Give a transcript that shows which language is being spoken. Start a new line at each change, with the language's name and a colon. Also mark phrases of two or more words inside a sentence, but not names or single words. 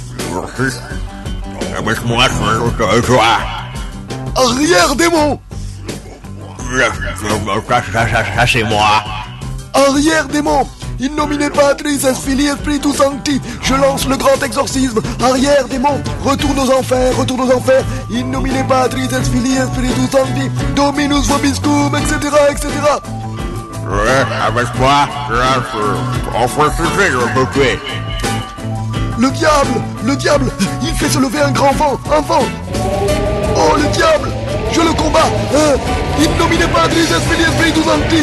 French: Arrière, démon! Cachez-moi! Arrière, démon!
Latin: In nomine Patris et Filii et Spiritus Sancti.
French: Je lance le grand exorcisme. Arrière, démon! Retourne aux enfers, retourne aux enfers.
Latin: In nomine Patris et Filii et Spiritus Sancti. Dominus vobiscum,
French: etc., etc. Ouais, avec moi, on fait ce que le diable, il fait se lever un grand vent, un vent. Oh, le diable, je le combats.
Latin: In nomine Patris et Filii et Spiritus Sancti.